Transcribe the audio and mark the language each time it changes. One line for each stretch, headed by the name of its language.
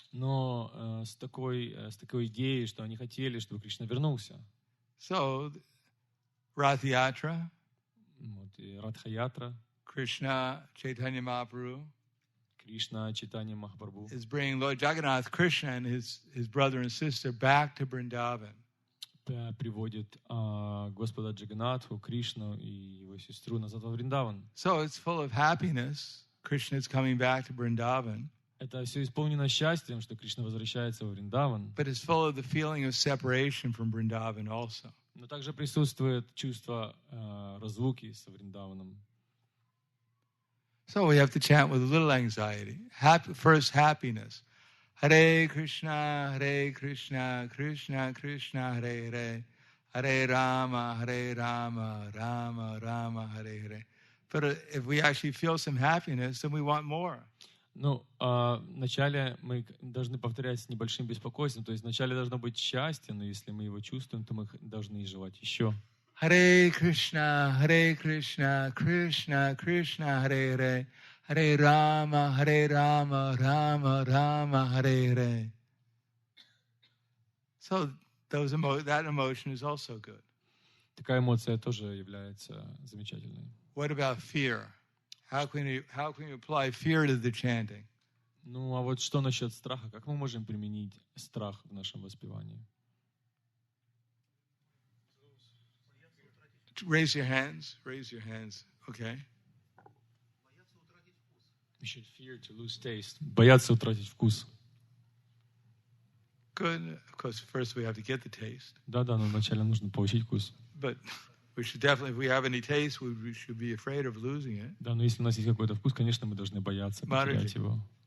Russian: Но с такой идеей, что они хотели, чтобы Кришна вернулся.
English: So, Rath Yatra,
Russian: Вот, и Радха-ятра,
English: Krishna Chaitanya Mahaprabhu
Russian: Кришна, Чайтанья Махапрабху
English: is bringing Lord Jagannath, Krishna and his brother and sister back to Vrindavan.
Russian: приводит Господа Джаганатху, Кришну и его сестру назад во Вриндаван.
English: So it's full of happiness. Krishna is coming back to Vrindavan.
Russian: Это все исполнено счастьем, что Кришна возвращается во Вриндаван.
English: But it's full of the feeling of separation from Vrindavan also.
Russian: Но также присутствует чувство разлуки со Вриндаваном.
English: So we have to chant with a little anxiety. First, happiness.
Sanskrit: Hare Krishna, Krishna Krishna, Hare Hare. Hare Rama, Rama Rama, Hare Hare.
English: But if we actually feel some happiness, then we want more.
Russian: Ну, вначале мы должны повторять с небольшим беспокойством. То есть вначале должно быть счастье, но если мы его чувствуем, то мы должны желать еще.
Sanskrit: Hare Krishna, Krishna Krishna, Hare Hare. Hare Rama, Rama Rama, Hare Hare.
English: So that emotion is also good.
Russian: Такая эмоция тоже является замечательной.
English: What about fear? How can you apply fear to the chanting?
Russian: Ну, а вот что насчет страха? Как мы можем применить страх в нашем воспевании?
English: Raise your hands. Okay. We should fear to lose taste.
Russian: Бояться утратить вкус.
English: Good. Of course, first we have to get the taste.
Russian: Да, но вначале нужно получить вкус.
English: But we should definitely, if we have any taste, we should be afraid of losing it.
Russian: Да, но если у нас есть какой-то вкус, конечно, мы должны бояться потерять его.